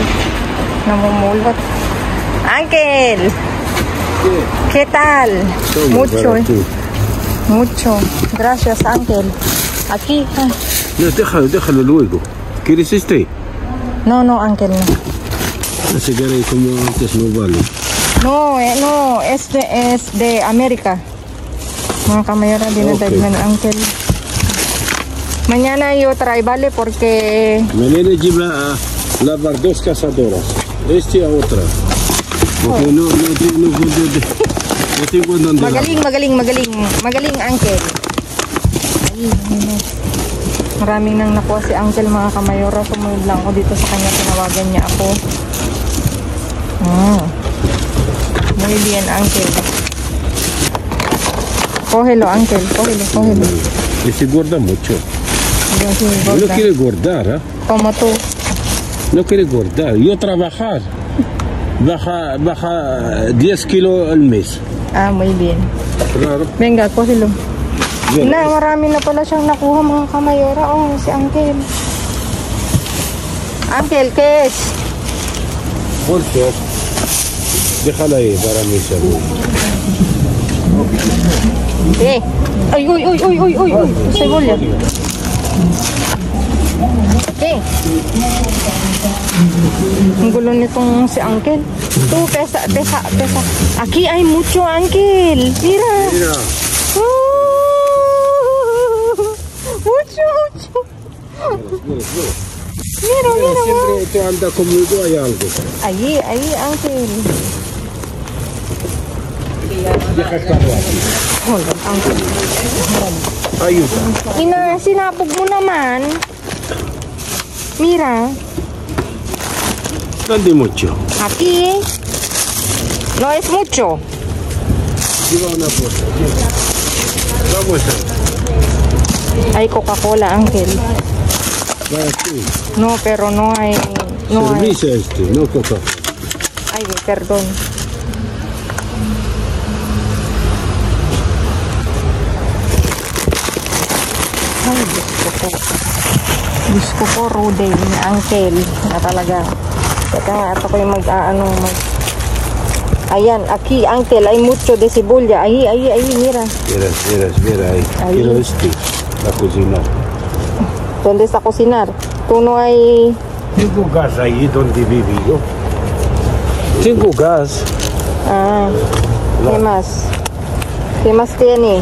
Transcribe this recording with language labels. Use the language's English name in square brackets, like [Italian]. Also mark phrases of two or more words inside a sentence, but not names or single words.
[Filipino] Namumulot. Uncle! [Spanish] ¿Qué tal? Mucho. Mucho. Gracias, Uncle. Aquí. No, déjalo luego. ¿Quieres este? No, Uncle, no. Ese que como antes no vale. No, este es de América. [Filipino] Mga kamayora, dinadagman ng Uncle. [Spanish] Mañana yo trae, ¿vale? Porque... Mañana lleva a lavar dos cazadoras. Este a otra. Porque no tengo donde. [Filipino] Magaling, Uncle. Maraming nang nakuha si Uncle, mga kamayora. Sumunod lang ako dito sa kanya. Tinawagan niya ako. [Spanish] Muy bien, Uncle. Cógelo, Uncle. Cógelo. Ese gorda mucho. No quiere engordar, ¿eh? Como tú. No quiere engordar. Yo trabajar. Baja 10 kilos al mes. Ah, muy bien. Claro. Venga, cógelo. [Filipino] Na, marami na pala siyang nakuha, mga kamayora. Oh, si Uncle. Uncle, [Spanish] ¿qué es? Bolsas. Déjala ahí para mi salud. Uy. Cebolla. [Filipino] Ang gulo nitong si Uncle. [Spanish] Tú, pesa. Aquí hay mucho, Uncle. Mira. Mucho. Mira. Siempre te anda conmigo, hay algo. Ahí, Uncle. Deja estarlo aquí. [English] Hold on, Uncle. [Spanish] Ayuda. [Filipino] Ina, sinapog mo naman. [Spanish] Mira. ¿Dónde mucho? Aquí. No es mucho. Lleva una bolsa. Vamos a. Hay Coca-Cola, Uncle. Para ti. No, pero no hay. No Servicio hay. este, no Coca. Ay, perdón. [Filipino] Ay, Diyos ko po, Rude, ni Uncle, na talaga. Teka nga, ito ko yung Ayan, [Spanish] aquí, Uncle, hay mucho de cebolla. Ahí, mira. Mira ahí. Quiero este, a cocinar. ¿Dónde está cocinar? Tú no hay... Tengo gas ahí donde viví yo. Tengo gas. Ah, ¿qué más? ¿Qué más tiene?